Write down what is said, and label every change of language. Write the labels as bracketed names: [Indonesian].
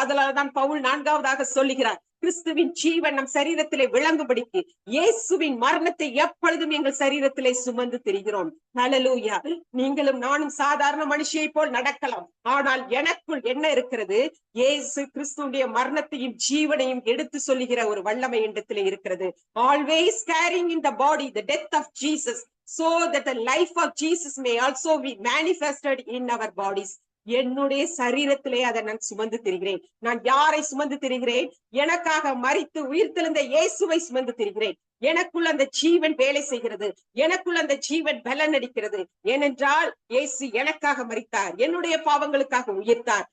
[Tamil] ஆதலால் தான் பவுல் 4வதாக சொல்லுகிறார், கிறிஸ்துவின் ஜீவன் நம் சரீரத்திலே விளங்கும்படிக்கு இயேசுவின் மரணத்தை எப்பொழுதும் எங்கள் சரீரத்திலே சுமந்து திரிகிறோம். ஹல்லேலூயா. நீங்களும் நானும் சாதாரண மனுஷியை போல் நடக்கலாம், ஆனால் எனக்குள் என்ன இருக்கிறது? இயேசு கிறிஸ்துடைய மரணத்தையும் ஜீவனையும் எடுத்து சொல்லுகிற ஒரு வல்லமை இடத்திலே இருக்கிறது. [English] Always carrying in the body the death of Jesus, so that the life of Jesus may also be manifested in our bodies. [Tamil] என்னுடைய சரீரத்திலே அதை நான் சுமந்து திரிகிறேன். நான் யாரை சுமந்து திரிகிறேன்? எனக்காக மரித்து உயிர்த்தெழுந்த இயேசுவை சுமந்து திரிகிறேன். எனக்குள் அந்த ஜீவன் வேலை செய்கிறது, எனக்குள் அந்த ஜீவன் பலன் அடிக்கிறது. ஏனென்றால் இயேசு எனக்காக மரித்தார், என்னுடைய பாவங்களுக்காக உயிர்த்தார்.